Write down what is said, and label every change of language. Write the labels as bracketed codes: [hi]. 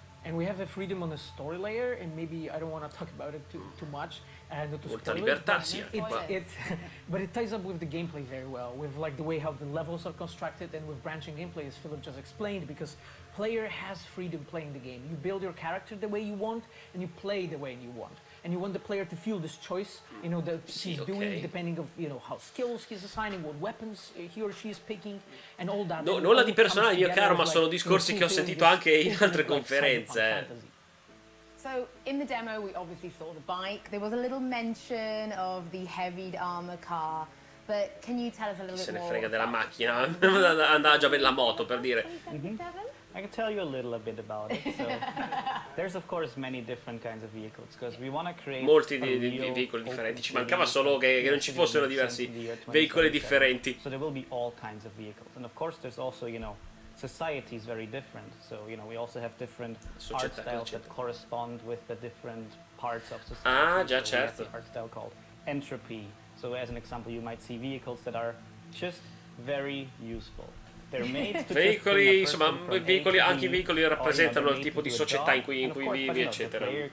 [en] And we have the freedom on the story layer, and maybe I don't want to talk about it too much, and not to spoil it, but it ties up with the gameplay very well, with like the way how the levels are constructed, and with branching gameplay, as Philip just explained, because player has freedom playing the game. You build your character the way you want, and you play the way you want. And you want the player to feel this choice, you know, that he's doing, depending of, you know, how skills he's assigning, what weapons he or she is picking, and all that. [it] No, nulla di personale, mio caro, ma sono discorsi che ho sentito anche in altre conferenze. [en] So, in the demo, we obviously saw the bike. There was a little mention of the heavy armor car. But can you tell us a little bit more? [it] Se ne frega della macchina, andava già bene la moto, per dire. [en] I can tell you a little bit about it. So, there's of course many different kinds of vehicles because we want to create [it] molti veicoli differenti. Ci mancava solo che non ci fossero diversi veicoli differenti. [en] So there will be all kinds of vehicles, and of course there's also, you know, society is very different. So, you know, we also have different art styles that correspond with the different parts of society. [it] Ah, già, [en] so [it] certo. [en] Art style called entropy. So, as an example, you might see vehicles that are just very useful. [it] Veicoli, insomma, anche i veicoli rappresentano il tipo di società in cui vivi, eccetera.